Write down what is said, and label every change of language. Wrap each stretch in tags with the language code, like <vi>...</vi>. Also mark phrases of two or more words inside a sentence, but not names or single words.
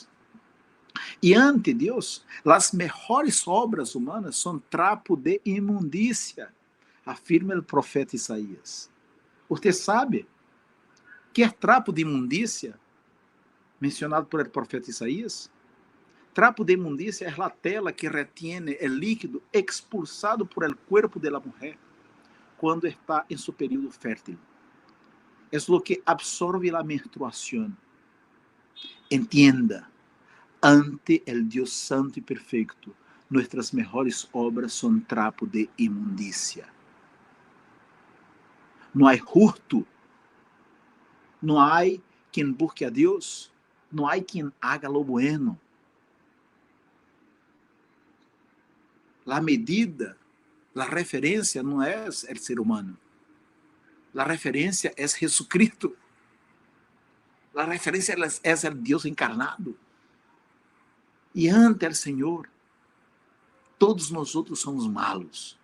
<pt>E ante Deus, as melhores obras humanas são trapo de imundícia, afirma o profeta Isaías. Você sabe que é trapo de imundícia mencionado</pt> <es>por el profeta Isaías?</es> <pt>Trapo de imundícia é a tela</pt> <es>que retiene</es> <pt>o líquido</pt> <es>expulsado por el cuerpo de la mujer</es> <pt>quando está em seu período fértil. É o que absorve a menstruação.</pt> <es>Entienda, ante el Dios santo</es> <pt>e perfeito,</pt> <es>nuestras mejores obras</es> <pt>são trapo de imundícia. Não há hurto, não há quem busque a Deus, não há quem</pt> <es>haga lo bueno.</es> <pt>A medida, a referência não é o ser humano. A referência é Jesucristo. A referência é o Deus encarnado. E ante o Senhor, todos nós outros somos malos.</pt>